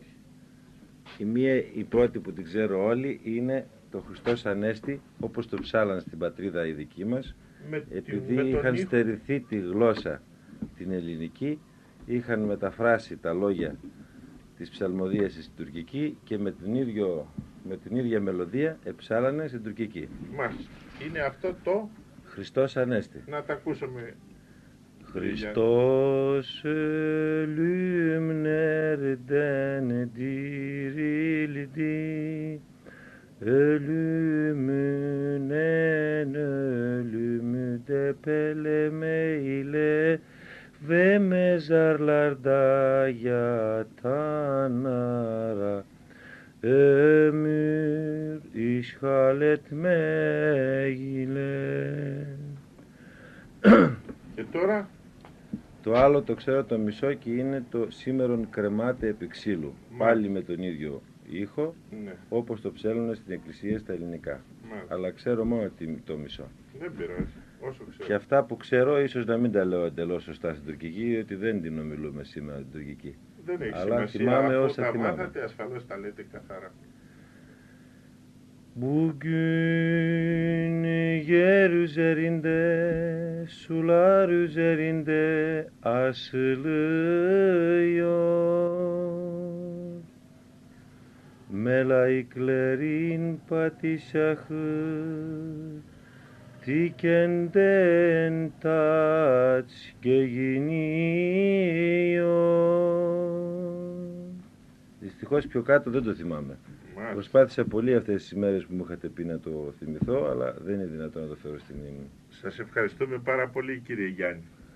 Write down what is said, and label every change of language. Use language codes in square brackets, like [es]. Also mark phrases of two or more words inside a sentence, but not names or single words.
[el] Η πρώτη που την ξέρω όλοι είναι το Χριστός Ανέστη, όπως το ψάλαν στην πατρίδα η δική μας, επειδή είχαν στερηθεί τη γλώσσα την ελληνική, είχαν μεταφράσει τα λόγια της ψαλμοδίας στην τουρκική και με την ίδια μελωδία εψάλανε στην τουρκική. Μάλιστα. Είναι αυτό το Χριστός Ανέστη. Να τα ακούσαμε. [tr] Χριστός ölümlerden dirildi, ölümün en ölümü depelemeyle ve mezarlarda yatanlara ömür işgal etmeyle. [el] Και τώρα το άλλο το ξέρω το μισό και είναι το σήμερον κρεμάται επί ξύλου. Πάλι με τον ίδιο ήχο, ναι, όπως το ψέλνουν στην εκκλησία στα ελληνικά. Αλλά ξέρω μόνο το μισό. Δεν πειράζει, όσο ξέρω. Και αυτά που ξέρω ίσως να μην τα λέω εντελώς σωστά στην τουρκική, διότι δεν την ομιλούμε σήμερα την τουρκική. Δεν έχει αλλά σημασία, θυμάμαι αφού όσα τα θυμάμαι. μάθατε, ασφαλώς τα λέτε καθαρά. [tr] Bugün yer üzerinde, sular üzerinde asılıyor. Melaiklerin padişahı, dikenden taç giyiniyor. [el] Δυστυχώς πιο κάτω δεν το θυμάμαι. Προσπάθησα πολύ αυτές τις ημέρες που μου είχατε πει να το θυμηθώ, αλλά δεν είναι δυνατόν να το φέρω στη μνήμη μου. Σας ευχαριστούμε πάρα πολύ, κύριε Γιάννη.